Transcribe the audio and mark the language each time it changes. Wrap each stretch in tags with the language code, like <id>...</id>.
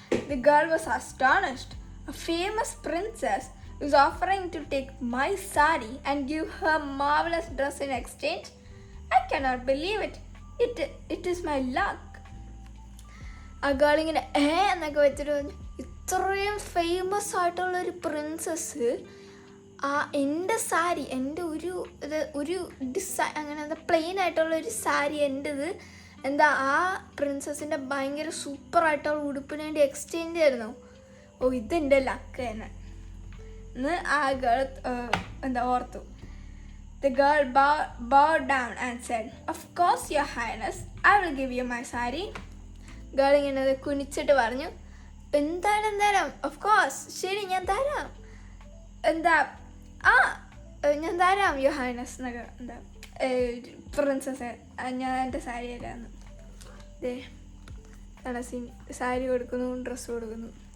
<en>The girl was astonished. A famous princess is offering to take my sari and give her marvelous dress in exchange. I cannot believe it. It is my luck.</en> <ml>ആ girl ഇങ്ങനെ എന്നൊക്കെ വെച്ചിട്ട് പറഞ്ഞു, ഇത്രയും famous ആയിട്ടുള്ളൊരു princess എൻ്റെ സാരി, എൻ്റെ ഒരു ഡിസൈൻ അങ്ങനെ പ്ലെയിൻ ആയിട്ടുള്ള ഒരു സാരി എൻ്റെത് ആ പ്രിൻസസിൻ്റെ ഭയങ്കര സൂപ്പറായിട്ടുള്ള ഉടുപ്പിന് വേണ്ടി എക്സ്ചേഞ്ച് ആയിരുന്നു. ഇതെൻ്റെ ലക്ക് തന്നെ എന്ന് ആ ഗേൾ ഓർത്തു.</ml> <en>The girl bowed down and said, "Of course, Your Highness, I will give you my sari."</en> <ml>Girl ഇങ്ങനെ കുനിച്ചിട്ട് പറഞ്ഞു, എന്തായാലും തരാം, ഓഫ് കോഴ്സ്, ശരി ഞാൻ തരാം, എന്താ ആ ഞാൻ തരാം യുവർ ഹൈനസ് എന്നൊക്കെ, എന്താ പ്രിൻസസ് ഞാൻ എൻ്റെ സാരി തരാമെന്ന്. ദേ സീൻ, സാരി കൊടുക്കുന്നു, ഡ്രസ്സ് കൊടുക്കുന്നു.</ml>